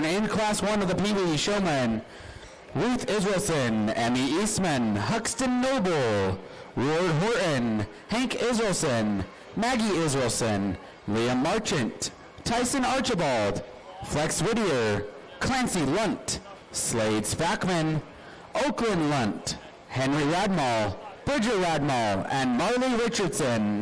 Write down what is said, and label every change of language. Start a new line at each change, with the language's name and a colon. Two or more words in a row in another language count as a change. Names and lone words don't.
English: In Class 1 of the Pee Wee Showmen, Ruth Israelson, Emmy Eastman, Huxton Noble, Ward Horton, Hank Israelson, Maggie Israelson, Liam Marchant, Tyson Archibald, Flex Whittier, Clancy Lunt, Slade Spackman, Oakland Lunt, Henry Radmall, Bridger Radmall, and Marley Richardson.